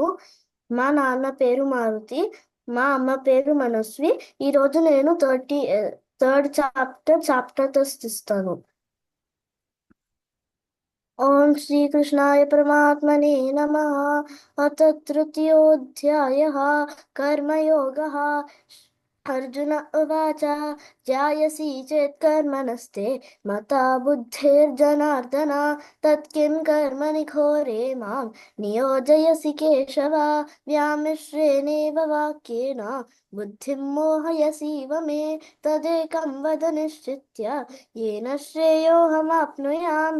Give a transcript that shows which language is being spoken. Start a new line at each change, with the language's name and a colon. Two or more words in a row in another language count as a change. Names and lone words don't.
Telugu: మా నాన్న పేరు మారుతి. మా అమ్మ పేరు మనస్వి. ఈరోజు నేను
English: third chapter test
Telugu: ఇస్తాను.
Sanskrit: ఓం శ్రీకృష్ణాయ పరమాత్మనే నమః. అథ తృతీయోऽధ్యాయः కర్మయోగः. अर्जुन उवाच ध्यायसि चेत् कर्मणस्ते मता बुद्धिर्जनार्दन तत्किं कर्मणि घोरे मां नियोजयसि केशव व्यामिश्रेणेव वाक्येन बुद्धिं मोहयसीव मे तदेकं वद निश्चित्य येन श्रेयोऽहमाप्नुयाम्।